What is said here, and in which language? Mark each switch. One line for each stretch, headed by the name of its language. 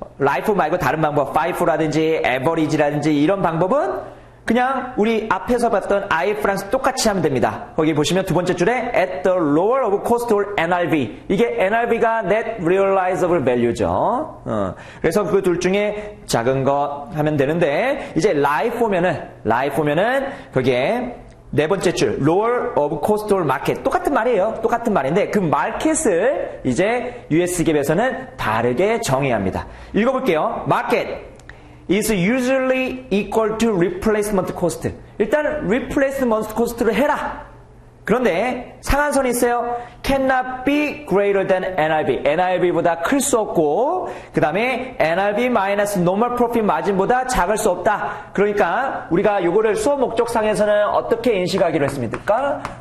Korean: LIFO 말고 다른 방법, FIFO라든지 average라든지 이런 방법은 그냥 우리 앞에서 봤던 IFRS 똑같이 하면 됩니다. 거기 보시면 두 번째 줄에
English: at the lower of cost or NRV.
Korean: 이게 NRV가 net realizable value죠. 그래서 그 둘 중에 작은 거 하면 되는데 이제 LIFO면은 거기에 네 번째 줄
English: lower of cost or market
Korean: 똑같은 말이에요. 똑같은 말인데 그 마켓을 이제 US 갭에서는 다르게 정의해야 합니다. 읽어볼게요.
English: market is usually equal to replacement cost.
Korean: 일단 replacement cost를 해라. 그런데 상한선이 있어요.
English: cannot be greater than NRV.
Korean: NRV보다 클 수 없고 그 다음에 NRV minus normal profit margin보다 작을 수 없다. 그러니까 우리가 요거를 수업 목적상에서는 어떻게 인식하기로 했습니까?